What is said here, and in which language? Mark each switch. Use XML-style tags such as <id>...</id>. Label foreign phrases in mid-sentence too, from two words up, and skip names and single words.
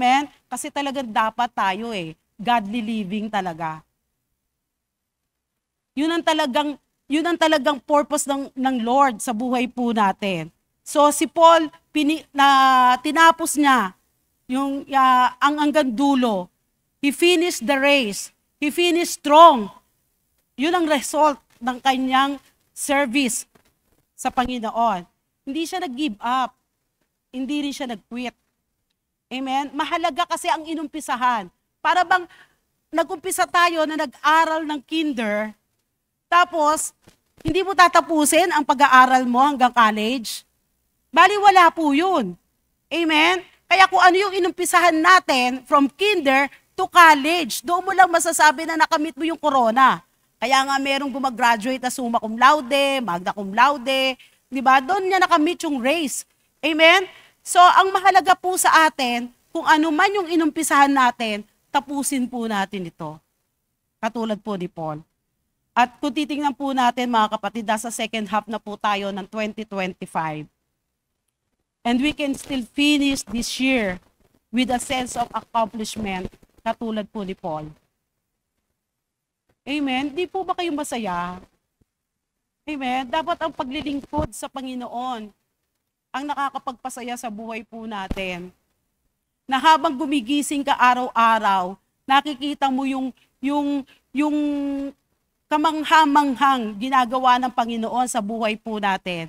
<tl>Kasi talagang dapat tayo</tl> <en>godly living</en> <tl>talaga. Yun ang talagang purpose ng Lord sa buhay po natin. So si Paul, tinapos niya ang hanggang dulo.</tl> <en>He finished the race. He finished strong.</en> <tl>Yun ang result ng kanyang service sa Panginoon. Hindi siya nag-give up. Hindi rin siya nag-quit. Amen? Mahalaga kasi ang inumpisahan. Para bang nag-umpisa tayo na nag-aral ng kinder, tapos hindi mo tatapusin ang pag-aaral mo hanggang college? Bali, wala po yun. Amen? Kaya kung ano yung inumpisahan natin</tl> <en>from kinder to college,</en> <tl>doon mo lang masasabi na nakamit mo yung corona. Kaya nga merong gumagraduate na</tl> <la>summa cum laude, magna cum laude,</la> <tl>di ba? Doon niya nakamit yung race. Amen? So, ang mahalaga po sa atin, kung ano man yung inumpisahan natin, tapusin po natin ito. Katulad po ni Paul. At kung titingnan po natin mga kapatid, nasa</tl> <en>second half</en> <tl>na po tayo ng 2025.</tl> <en>And we can still finish this year with a sense of accomplishment,</en> <tl>katulad po ni Paul. Amen? Di po ba kayo masaya? Amen? Dapat ang paglilingkod sa Panginoon ang nakakapagpasaya sa buhay po natin. Na habang gumigising ka araw-araw, nakikita mo yung kamangha-manghang ginagawa ng Panginoon sa buhay po natin.</tl>